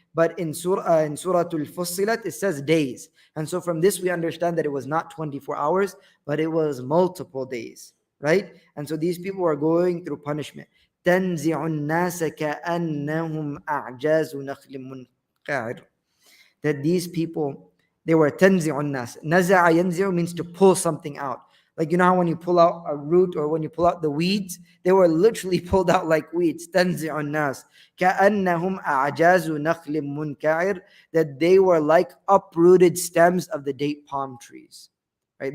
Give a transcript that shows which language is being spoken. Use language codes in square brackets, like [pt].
[en] But in Surah Al-Fussilat, it says days. And so from this, we understand that it was not 24 hours, but it was multiple days, right? And so these people were going through punishment. [ar] تنزع الناس كأنهم أعجاز نخل منقعر. [en] That these people, they were [ar] تنزع الناس. نزع ينزع [en] means to pull something out. Like, you know how when you pull out a root or when you pull out the weeds, they were literally pulled out like weeds. [ar] تنزع الناس كأنهم أعجاز نخل منقعر. [en] That they were like uprooted stems of the date palm trees. right?